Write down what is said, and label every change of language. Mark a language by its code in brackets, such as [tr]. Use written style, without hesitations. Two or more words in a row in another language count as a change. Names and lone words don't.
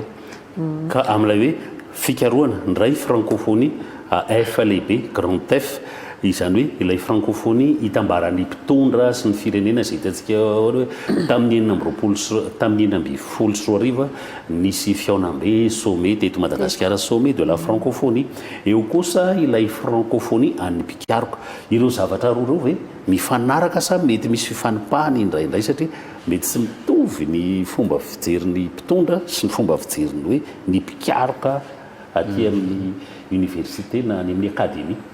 [mg] Ka amin'ilay hoe fikarohana ndray francophonie F lehibe [fr] grand F, [mg] izany hoe ilay francophonie hitambaran'ny mpitondra sy ny firenena izay hitantsika hoe tamin'ny 1924 nisy fiaonam-be sommet teto Madagasikara, [fr] sommet de la francophonie. [mg] Eo kosa ilay francophonie an'ny pikaroka. Ireo zavatra roa ireo hoe mifanaraka sa mety misy fifanipahany indraindray satria mety tsy mitovy ny fomba fijerin'ny mpitondra sy ny fomba fijerin'ny hoe ny pikaroka aty amin'ny université na any amin'ny akademia.